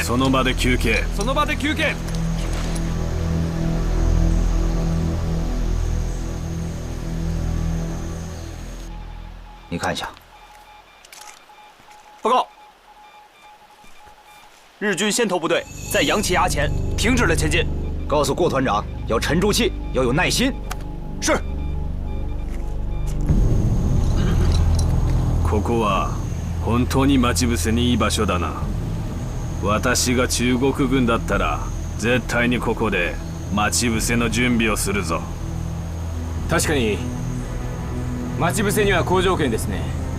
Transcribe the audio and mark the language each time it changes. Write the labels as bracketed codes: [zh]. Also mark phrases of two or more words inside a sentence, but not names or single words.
[ja] その場で休憩。その場で休憩。 [zh] 你看一下。报告，日军先头部队在杨岐崖前停止了前进。告诉郭团长要沉住气，要有耐心。是。 [ja] ここは本当に待ち伏せにいい場所だな。私が中国軍だったら絶対にここで待ち伏せの準備をするぞ。確かに待ち伏せには好条件ですね。